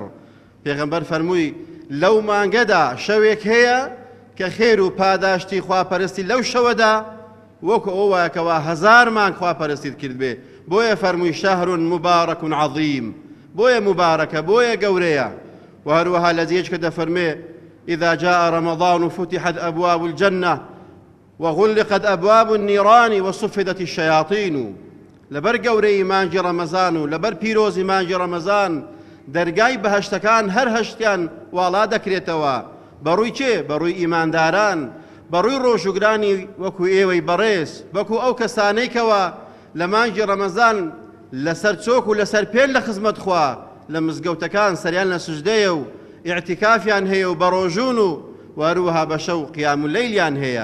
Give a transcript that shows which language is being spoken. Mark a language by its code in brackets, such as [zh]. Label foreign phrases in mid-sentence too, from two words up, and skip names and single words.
[ckb] پێغەمبەر فەرمووی لەو مانگەدا شەوێک هەیە کە خێر و پاداشتی خواپەرستی لەو شەوەدا وەکو ئەو وایە کەوا 1000 مانگ خواپەرستیت کرد بێ. بۆیە فەرمووی [ar] شەهر مبارەک عەظیم. [ckb] بۆیە مبارەکە، بۆیە گەورەیە. و هەروەها لە جێیەک کە دەفەرمێ: [ar] إذا جاء رمضان فتحت أبواب الجنة وغلقت أبواب النيران وصفدت الشياطين. [ckb] لەبەر گەورەی مانگی ڕەمەزان و لەبەر پیرۆزی مانگی ڕەمەزان دەرگای بەهەشتەکان هەر هەشتیان واڵا دەکرێتەوە. بەڕووی چێ؟ بەڕووی ئیمانداران، بەڕووی ڕۆژوگرانی وەکو ئێوەی بەڕێز، وەکو ئەو کەسانەی کەوە لە مانگی ڕەمەزان لەسەر چۆک و لەسەر پێل لە خزمەت خوا لە مزگەوتەکان سەریان لە سوژدەیە و ئیعتیکافیان هەیە و بەڕۆژوون و هەروەها بە شەو قیام اللەیلیان هەیە.